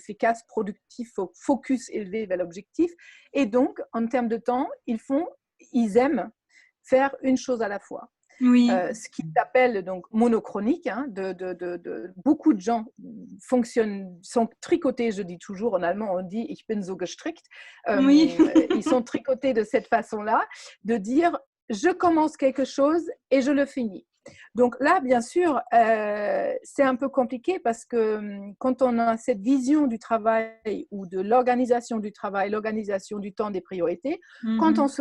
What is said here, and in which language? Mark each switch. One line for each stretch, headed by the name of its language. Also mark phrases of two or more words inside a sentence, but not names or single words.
French: efficaces, productifs, focus élevé vers l'objectif. Et donc, en termes de temps, ils aiment faire une chose à la fois. Oui. Ce qui s'appelle donc monochronique. Hein, beaucoup de gens sont tricotés, je dis toujours en allemand, on dit
German: ich bin so gestrickt.
French: Oui. Ils sont tricotés de cette façon-là, de dire je commence quelque chose et je le finis. Donc là, bien sûr, c'est un peu compliqué parce que quand on a cette vision du travail ou de l'organisation du travail, l'organisation du temps, des priorités, quand on